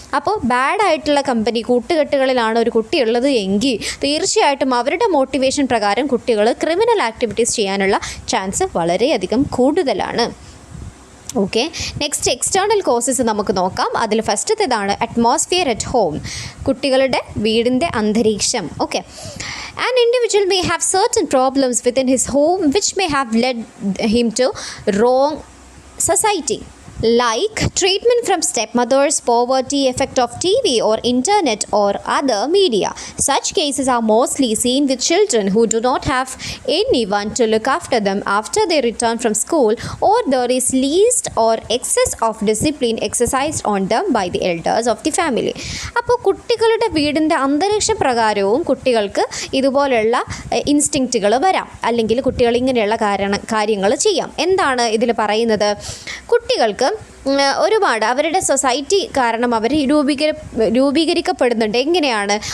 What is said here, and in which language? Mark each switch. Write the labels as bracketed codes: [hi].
[ml] അപ്പോൾ ബാഡായിട്ടുള്ള കമ്പനി കൂട്ടുകെട്ടുകളിലാണ് ഒരു കുട്ടി ഉള്ളത് എങ്കിൽ തീർച്ചയായിട്ടും അവരുടെ മോട്ടിവേഷൻ പ്രകാരം കുട്ടികൾ ക്രിമിനൽ ആക്ടിവിറ്റീസ് ചെയ്യാനുള്ള ചാൻസ് വളരെയധികം കൂടുതലാണ്. ഓക്കെ, നെക്സ്റ്റ് എക്സ്റ്റേണൽ കോസസ് നമുക്ക് നോക്കാം. അതിൽ ഫസ്റ്റത്തേതാണ് അറ്റ്മോസ്ഫിയർ അറ്റ് ഹോം. കുട്ടികളുടെ വീടിൻ്റെ അന്തരീക്ഷം. [en] Okay, an individual may have certain problems within his home which may have led him to wrong society, like treatment from stepmothers, poverty, effect of TV or internet or other media. Such cases are mostly seen with children who do not have anyone to look after them after they return from school, or there is least or excess of discipline exercised on them by the elders of the family. [ml] അപ്പോൾ കുട്ടികളുടെ വീടിൻ്റെ അന്തരീക്ഷ പ്രകാരവും കുട്ടികൾക്ക് ഇതുപോലെയുള്ള ഇൻസ്റ്റിങ്ക്റ്റുകൾ വരാം, അല്ലെങ്കിൽ കുട്ടികൾ ഇങ്ങനെയുള്ള കാര്യങ്ങൾ ചെയ്യാം. എന്താണ് ഇതിൽ പറയുന്നത്? കുട്ടികൾക്ക് ഒരുപാട് അവരുടെ സൊസൈറ്റി കാരണം അവർ രൂപീകരിക്കപ്പെടുന്നുണ്ട്. എങ്ങനെയാണ്?